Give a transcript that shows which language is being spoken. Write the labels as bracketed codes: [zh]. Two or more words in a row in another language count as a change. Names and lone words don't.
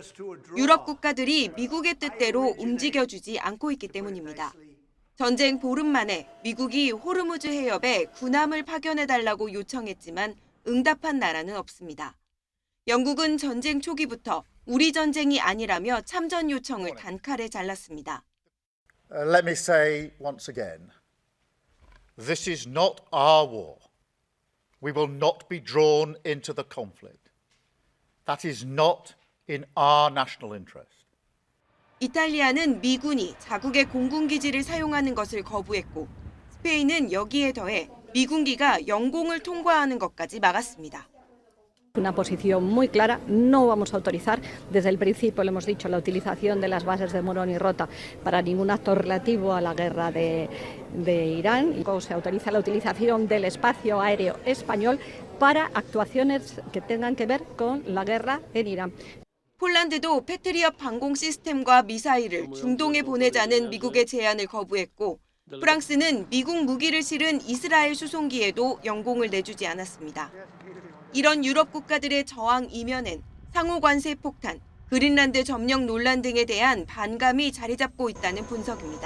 [ko] 유럽 국가들이 미국의 뜻대로 움직여주지 않고 있기 때문입니다. 전쟁 보름 만에 미국이 호르무즈 해협에 군함을 파견해달라고 요청했지만 응답한 나라는 없습니다. 영국은 전쟁 초기부터 우리 전쟁이 아니라며 참전 요청을 단칼에 잘랐습니다. [en] Let me say once again, this is not our war. We will not be drawn into the conflict. That is not in our national interest. [ko] 이탈리아는 미군이 자국의 공군기지를 사용하는 것을 거부했고 스페인은 여기에 더해 미군기가 영공을 통과하는 것까지 막았습니다. [es] Una posición muy clara, no vamos a autorizar, desde el principio lo hemos dicho, la utilización de las bases de Morón y Rota para ningún acto relativo a la guerra de Irán. Se autoriza la utilización del espacio aéreo español para actuaciones que tengan que ver con la guerra en Irán. [ko] 폴란드도 패트리엇 방공 시스템과 미사일을 중동에 보내자는 미국의 제안을 거부했고 프랑스는 미국 무기를 실은 이스라엘 수송기에도 영공을 내주지 않았습니다. 이런 유럽 국가들의 저항 이면엔 상호 관세 폭탄, 그린란드 점령 논란 등에 대한 반감이 자리 잡고 있다는 분석입니다.